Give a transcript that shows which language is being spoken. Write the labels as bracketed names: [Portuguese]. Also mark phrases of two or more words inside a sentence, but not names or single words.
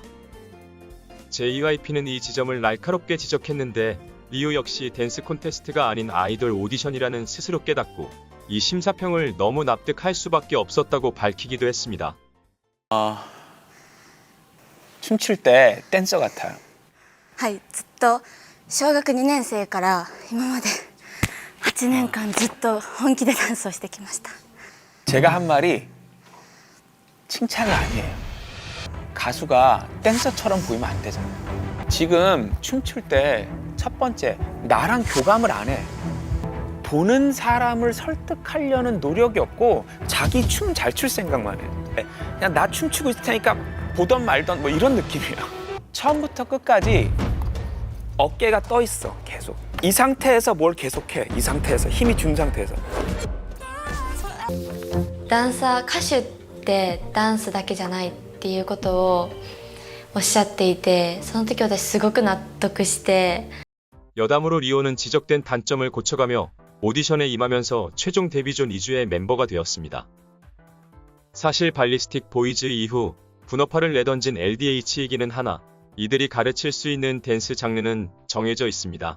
[Korean] JYP는 이 지점을 날카롭게 지적했는데 리우 역시 댄스 콘테스트가 아닌 아이돌 오디션이라는 스스로 깨닫고 이 심사평을 너무 납득할 수밖에 없었다고 밝히기도 했습니다. 춤출 때 댄서 같아요. [Japanese] はいずっと小学2年生から今まで8年間ずっと本気でダンスをしてきました。 [Korean] 제가 한 말이 칭찬이 아니에요. 가수가 댄서처럼 보이면 안 되잖아요. 지금 춤출 때 첫 번째, 나랑 교감을 안 해. 보는 사람을 설득하려는 노력이 없고 자기 춤 잘 출 생각만 해. 그냥 나 춤추고 있을 테니까 보던 말던 뭐 이런 느낌이야. 처음부터 끝까지 어깨가 떠 있어, 계속. 이 상태에서 뭘 계속해. 이 상태에서 힘이 준 상태에서. [Japanese] ダンサー歌手ってダンスだけじゃないっていうことをおっしゃっていて、その時私すごく納得して。 [Korean] 여담으로 리오는 지적된 단점을 고쳐가며 오디션에 임하면서 최종 데뷔존 2주의 멤버가 되었습니다. 사실 발리스틱 보이즈 이후 분업화를 내던진 LDH이기는 하나 이들이 가르칠 수 있는 댄스 장르는 정해져 있습니다.